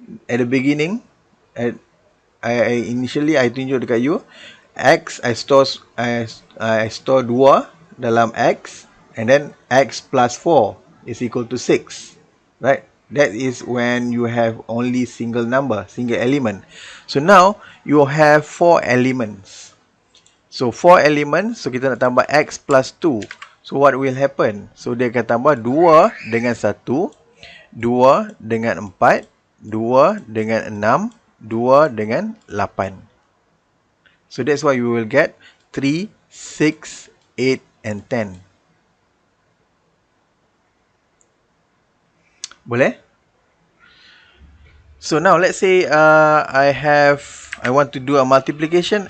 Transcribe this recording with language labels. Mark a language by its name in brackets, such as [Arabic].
[English] At the beginning, initially I [Malay] tunjuk dekat [English] you, x I store 2 [Malay] dalam [English] x, and then x plus 4 is equal to 6. Right? That is when you have only single number, single element. So now you have 4 elements. So 4 elements, so [Malay] kita nak tambah [English] x plus 2. So what will happen? [Malay] So dia akan tambah 2 dengan 1, 2 dengan 4, 2 dengan 6, 2 dengan 8. [English] So that's why you will get 3, 6, 8 and 10. [Malay] Boleh? [English] So now let's say I want to do a multiplication.